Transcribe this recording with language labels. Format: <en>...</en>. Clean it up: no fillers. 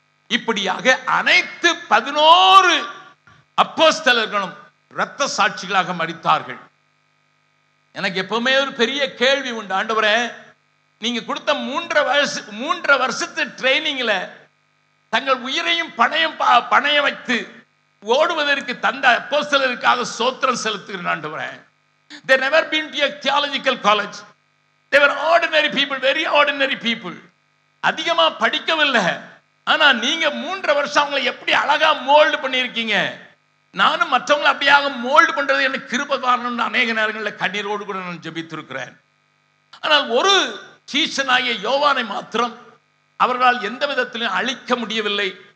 <ta>இப்படியாக அனைத்து 11 அப்போஸ்தலர்களும் இரத்த சாட்சிகளாக மரித்தார்கள். எனக்கு எப்பவுமே ஒரு பெரிய கேள்வி உண்டு. ஆண்டவரே, நீங்க கொடுத்த 3 வருஷத்து ட்ரைனிங்ல தங்கள் உயிரையும் பணைய வைத்து ஓடுவதற்கு தந்த அப்போஸ்தலருக்காக ஸ்தோத்திரம் செலுத்துகிறேன்.</ta> <en>ஆண்டவரே, they never been to a theological college, they were ordinary people, very ordinary people.</en> <ta>அதிகமா படிக்கவில்லை. ஆனா நீங்க 3 வருஷம் அவங்களை எப்படி அழகா மோல்டு பண்ணியிருக்கீங்க. நானும் மற்றவங்களை அப்படியாக மோல்டு பண்றது எனக்கு கிருபை காரணம். அநேக நேரங்களில் கண்ணீரோடு கூட நான் ஜெபித்திருக்கிறேன். ஆனால் ஒரு சீஷனாகிய யோவானை மாத்திரம் அவர்களால் எந்த விதத்திலும் அழிக்க முடியவில்லை.</ta>